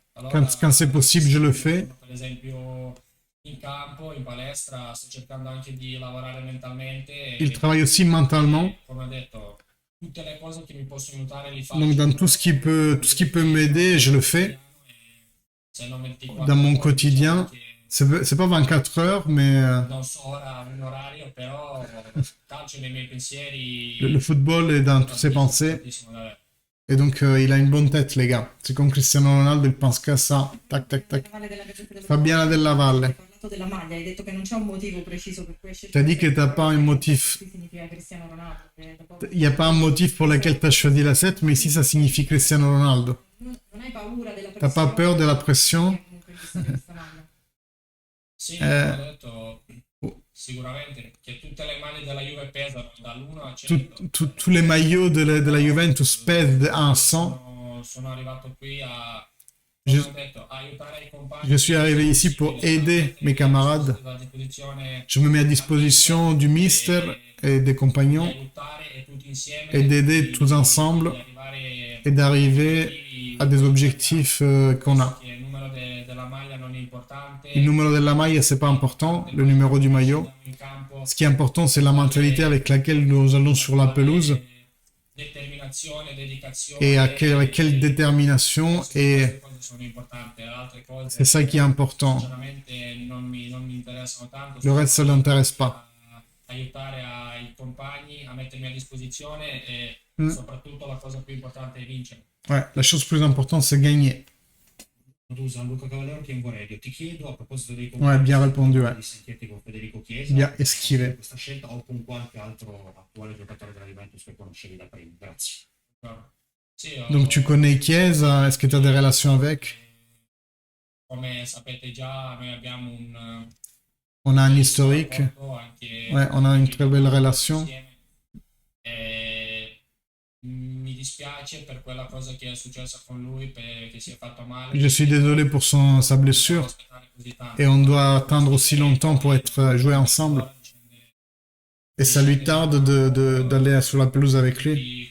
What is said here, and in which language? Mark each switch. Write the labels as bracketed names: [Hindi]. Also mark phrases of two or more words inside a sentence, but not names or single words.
[Italian] Allora, [French] Quand c'est possible, je le fais. [Italian] per esempio in campo, in palestra, sto cercando anche di lavorare mentalmente [French] Il travaille aussi mentalement. [Italian] come ho detto, tutte le cose che mi possono aiutare li faccio. [French] Donc dans tout ce qui peut m'aider, je le fais. [Italian] Se non 24 [French] Dans mon [Italian] ore, [French] quotidien. [Italian] diciamo che [French] C'est pas 24 heures, mais [Italian] non so ora un orario, però calcio nei miei pensieri. [French] le football est dans toutes ses pensées. [Italian] Tantissimo, vabbè. [French] Et donc il a une bonne tête, les gars. C'est comme Cristiano Ronaldo, il pense qu'à ça. Tac, tac, tac. [Italian] Fabiana Della Valle. Hai parlato della maglia, hai detto che non c'è un motivo preciso per cui hai scelto. [French] T'as dit que t'as pas un motif. [Italian] Che significa Cristiano Ronaldo. [French] Il n'y a pas un motif pour lequel tu as choisi la 7, mais ici ça signifie Cristiano Ronaldo. [Italian] Non hai paura della [French] T'as pas peur de la pression? [Italian] che comunque indossare questa maglia. Sì, come ho detto, sicuramente che tutte le maglie della Juve pesano dall'1 a 100. [French] Tous les maillots de la Juventus pèsent de 1 à 100. [Italian] Sono arrivato qui a, [French] Je- [Italian] come ho detto, a aiutare i compagni. [French] Je suis arrivé ici pour aider mes camarades. [Italian] A disposizione [French] Je me mets à disposition du mister et des [Italian] di [French] compagnons [Italian] aiutare e tutti insieme [French] et d'aider tous ensemble [Italian] di arrivare [French] et d'arriver à des objectifs qu'on a. [Italian] che il numero della maglia non è importante. [French] Le numéro de la maille, c'est pas important, le numéro du maillot. [Italian] In campo, [French] Ce qui est important, c'est la mentalité avec laquelle nous allons sur la pelouse [Italian] determinazione, dedicazione [French] et avec quelle détermination. Et [Italian] queste cose sono importanti, le altre cose [French] c'est ça qui est important. [Italian] sinceramente non mi interessano tanto. [French] Le reste, ça ne l'intéresse pas. [Italian] Aiutare ai compagni a mettermi a disposizione e soprattutto la cosa più importante è vincere. [French] Ouais, la chose plus importante, c'est gagner. [Italian] Tu Gianluca Cavallero Tiempo Radio, ti chiedo a proposito dei [French] Ouais, bien répondu, ouais. [Italian] di sentirti con Federico Chiesa, [French] Bien esquivé. [Italian] questa scelta o con qualche altro attuale giocatore della Juventus che conoscevi da prima. Grazie. Sì, [French] Donc tu connais Chiesa, est-ce que tu as des relations avec? [Italian] come sapete già, noi abbiamo [French] On a un historique. [Italian] rapporto anche [French] Ouais, on a une très belle relation. [Italian] insieme. E mi dispiace per quella cosa che è successa con lui, che si è fatto male. [French] Je suis désolé pour sa blessure. [Italian] Aspettare così tanto. [French] Et on doit attendre aussi longtemps pour être joué ensemble. Et ça lui tarde d'aller sur la pelouse avec lui.